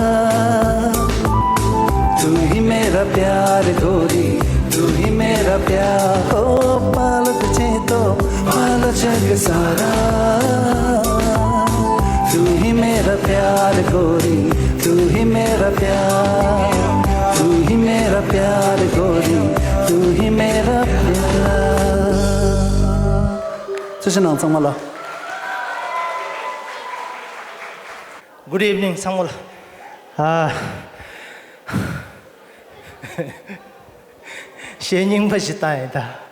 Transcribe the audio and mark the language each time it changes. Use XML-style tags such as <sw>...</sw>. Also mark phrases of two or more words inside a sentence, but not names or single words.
<hi>तू ही मेरा प्यार गोरी तू ही मेरा प्यार ओ पालो तुझे तो पालो जग सारा तू ही मेरा प्यार गोरी तू ही मेरा प्यार तू ही मेरा प्यार गोरी तू ही मेरा प्यार</hi> <zh>这是哪怎么了</zh> <en>Good evening, Samuel.</en> <zh>Xie Ning不是带的。</zh>